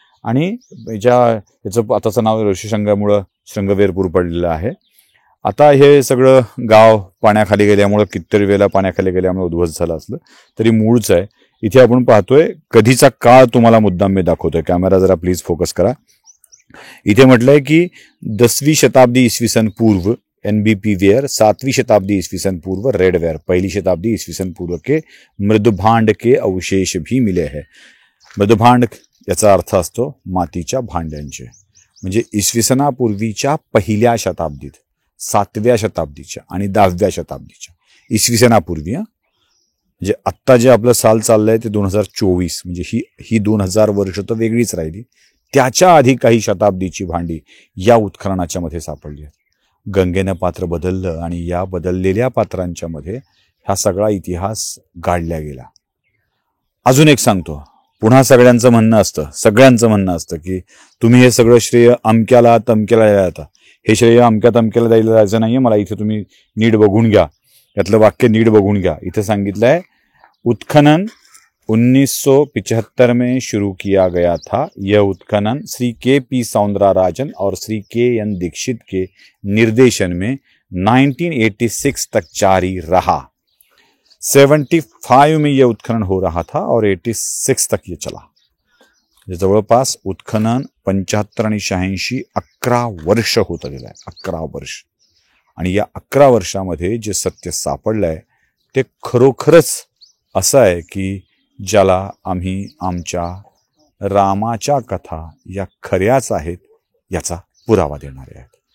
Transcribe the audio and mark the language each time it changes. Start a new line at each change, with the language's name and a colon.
Marathi: आणि याचं आताचं नाव ऋषीशृंगामुळं शृंगवेरपूर पडलेलं आहे. आता हे सगळं गाव पाण्याखाली गेल्यामुळं, कितीतरी वेळेला पाण्याखाली गेल्यामुळे उद्ध्वस्त झालं असलं तरी मूळच आहे. इथे आपण पाहतोय कधीचा काळ तुम्हाला मुद्दाम मी दाखवतोय. कॅमेरा जरा प्लीज फोकस करा. इथे म्हटलंय की
Hindi: 10वीं शताब्दी ईस्वी सन पूर्व एनबीपी वेयर, 7वीं शताब्दी ईस्वी सन पूर्व रेडवेयर, 1ली शताब्दी ईस्वी सन पूर्व के मृदभांड के अवशेष भी मिले हैं.
Marathi: मृदभांड याचा अर्थ असतो मातीच्या भांड्यांचे. म्हणजे इसवी सनापूर्वीच्या पहिल्या शताब्दीत, 7व्या शताब्दीच्या आणि 10व्या शताब्दीच्या, इसवी सनापूर्वी. म्हणजे आत्ता जे आपलं साल चाललंय ते 2024, म्हणजे ही 2000 वर्ष तर वेगळीच राहिली. त्याच्या आधी काही शताब्दीची भांडी या उत्खननाच्या मध्ये सापडली आहेत. गंगेनं पात्र बदललं आणि या बदललेल्या पात्रांच्या मध्ये हा सगळा इतिहास गाडला गेला. अजून एक सांगतो, पुन्हा सगळ्यांचं म्हणणं असतं की तुम्ही हे सगळं श्रेय अमक्याला तमक्याला द्यायला. हे श्रेय अमक्या तमक्याला द्यायला जायचं नाहीये. मला इथे तुम्ही नीट बघून घ्या, यातलं वाक्य नीट बघून घ्या. इथे सांगितलंय
Hindi: उत्खनन 1975 में शुरू किया गया था. यह उत्खनन श्री के.पी. सौंदराराजन और श्री के.एन. दीक्षित के निर्देशन में 1986 तक जारी रहा. 75 में यह उत्खनन हो रहा था और 86 तक ये चला.
Marathi: जवळपास उत्खनन 75 आणि 86 11 वर्ष होत गेलं आहे. 11 वर्ष. आणि या 11 वर्षामध्ये जे सत्य सापडलंय ते खरोखरच असं आहे की ज्याला आम्ही आमच्या रामाच्या कथा या खऱ्याच आहेत याचा पुरावा देणारे आहेत.